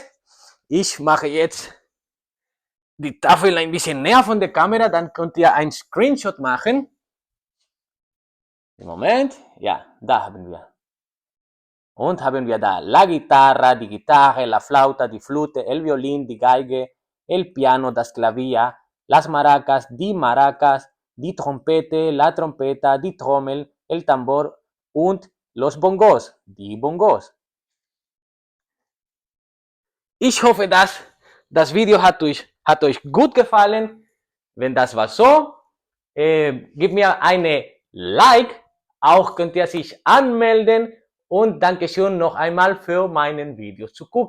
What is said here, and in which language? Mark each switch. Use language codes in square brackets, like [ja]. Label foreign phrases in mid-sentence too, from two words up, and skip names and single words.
[de] Ich mache jetzt die Tafel ein bisschen näher von der Kamera, dann könnt ihr einen Screenshot machen. Moment, ja, da haben wir. Und haben wir da [es] la guitarra, [de] die Gitarre, [es] la flauta, [de] die Flute, [es] el violín, [de] die Geige, [es] el piano, [de] das Klavier, [es] las maracas, [de] die Trompete, [es] la trompeta, [de] die Trommel, [es] el tambor und los Bongos, [de] die Bongos. Ich hoffe, dass das Video hat euch gut gefallen. Wenn das war so, gebt mir eine Like. Auch könnt ihr sich anmelden. Und Dankeschön noch einmal für meinen Video zu gucken.